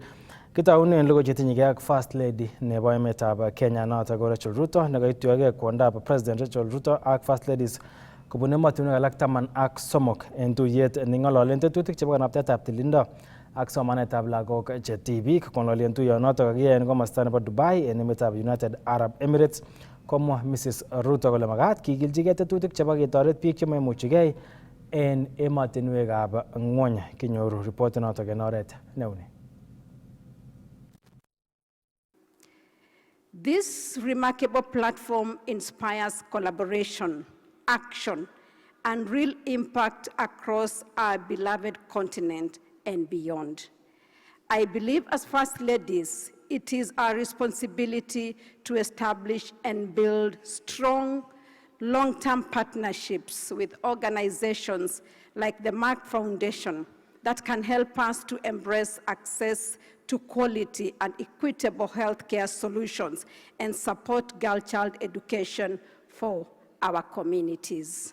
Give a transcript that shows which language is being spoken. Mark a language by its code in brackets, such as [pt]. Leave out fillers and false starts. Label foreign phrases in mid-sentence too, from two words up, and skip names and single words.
[kln] Kitounen logoiwek chetinyegei ak [en] First Lady [kln] nebo emetab Kenya notok ko Rachel Ruto nekoituyogei kwondab President Rachel Ruto ak [en] First Ladies [kln] kobun emotinwek alak 13 en tuyet neng'ololen tetutik chebo kanabtaetab tililindo ak somanetab lagok che tibik. Kong'ololen tuyonotok kakiyai en komosta nebo Dubai en emetab United Arab Emirates, komwa Mrs. Ruto kole makat kikilchigei tetutik chebo ketoret biik chemaimuchigei en emotinwekab ng'wony. Kinyoru ripoti notok en oret neuni. [en] This remarkable platform inspires collaboration, action, and real impact across our beloved continent and beyond. I believe as First Ladies, it is our responsibility to establish and build strong, long-term partnerships with organizations like the Mark Foundation that can help us to embrace access to quality and equitable healthcare solutions and support girl-child education for our communities.